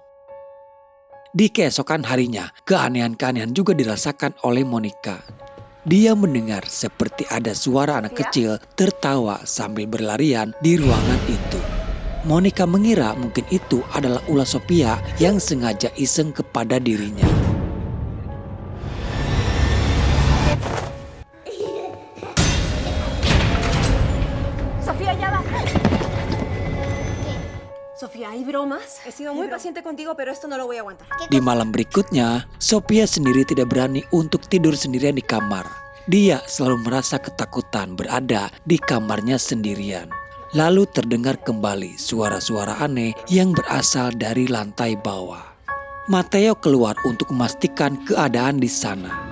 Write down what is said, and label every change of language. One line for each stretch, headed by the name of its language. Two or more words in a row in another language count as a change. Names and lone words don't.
Indonesian: Di keesokan harinya, keanehan-keanehan juga dirasakan oleh Monica. Dia mendengar seperti ada suara anak kecil tertawa sambil berlarian di ruangan itu. Monica mengira mungkin itu adalah ulah Sophia yang sengaja iseng kepada dirinya.
Spanish: Sofía, ¿hay bromas? He sido muy paciente contigo, pero esto no lo voy a aguantar.
Indonesian: Di malam berikutnya, Sophia sendiri tidak berani untuk tidur sendirian di kamar. Dia selalu merasa ketakutan berada di kamarnya sendirian. Lalu terdengar kembali suara-suara aneh yang berasal dari lantai bawah. Matteo keluar untuk memastikan keadaan di sana.